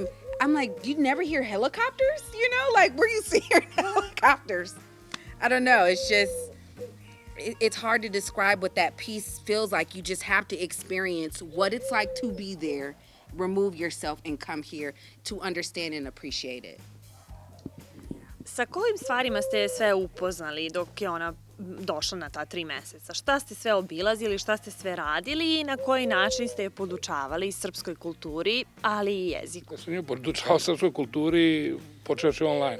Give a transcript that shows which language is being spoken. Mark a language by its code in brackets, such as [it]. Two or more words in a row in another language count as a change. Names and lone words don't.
[en] I'm like, you never hear helicopters? You know, like, where you see helicopters? I don't know. It's just, it's hard to describe what that peace feels like. You just have to experience what it's like to be there, remove yourself, and come here to understand and appreciate it. [sr] Sa kojim stvarima ste sve upoznali dok je ona došla na ta 3 meseca? Šta ste sve obilazili, šta ste sve radili i na koji način ste je podučavali srpskoj kulturi, ali i jeziku? Ja sam nju podučavao srpskoj kulturi, počeoši online.